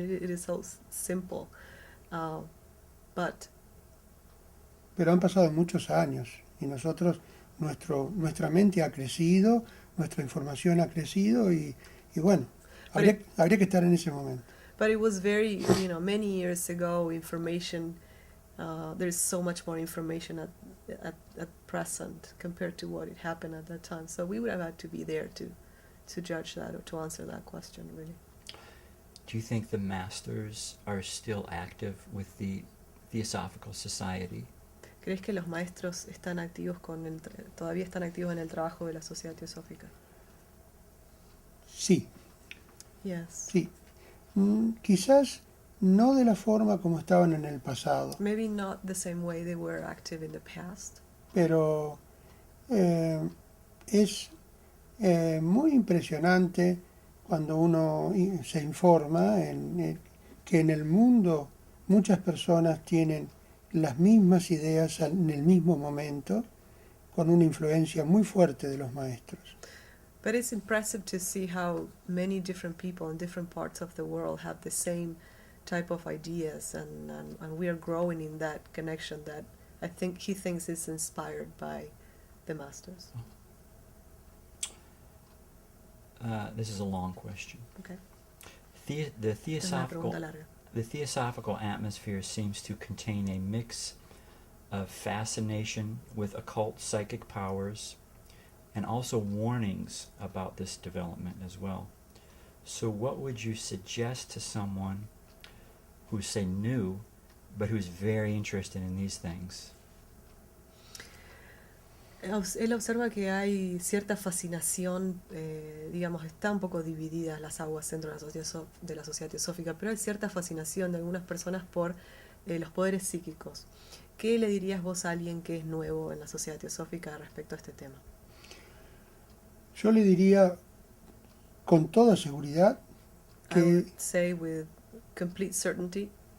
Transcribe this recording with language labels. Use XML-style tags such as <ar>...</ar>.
<en>It is so simple, but</en> <es>han pasado muchos años y nuestra mente ha crecido, nuestra información ha crecido y bueno, habría que estar en ese momento.</es> <en>But it was very, many years ago, information, there's so much more information at present compared to what it happened at that time. So we would have had to be there to judge that or to answer that question, really. Do you think the masters are still active with the Theosophical Society?</en> <es>¿Crees que los maestros todavía están activos en el trabajo de la Sociedad Teosófica? Sí,</es> <en>Yes.</en> <es>sí. Quizás no de la forma como estaban en el pasado,</es> <en>Maybe not the same way they were active in the past,</en> <es>pero es muy impresionante cuando uno se informa que en el mundo muchas personas tienen las mismas ideas en el mismo momento, con una influencia muy fuerte de los maestros.</es> <en>but it's impressive to see how many different people in different parts of the world have the same type of ideas, and we are growing in that connection that I think he thinks is inspired by the masters. This is a long question. Okay. The</en> <es>Es una pregunta larga.</es> <en>The theosophical atmosphere seems to contain a mix of fascination with occult psychic powers and also warnings about this development as well. So what would you suggest to someone who's, say, new, but who's very interested in these things?</en> <es>Él observa que hay cierta fascinación, digamos, está un poco divididas las aguas dentro de la sociedad teosófica, pero hay cierta fascinación de algunas personas por los poderes psíquicos. ¿Qué le dirías vos a alguien que es nuevo en la sociedad teosófica respecto a este tema? Yo le diría con toda seguridad</es> <en>I would say with complete certainty</en>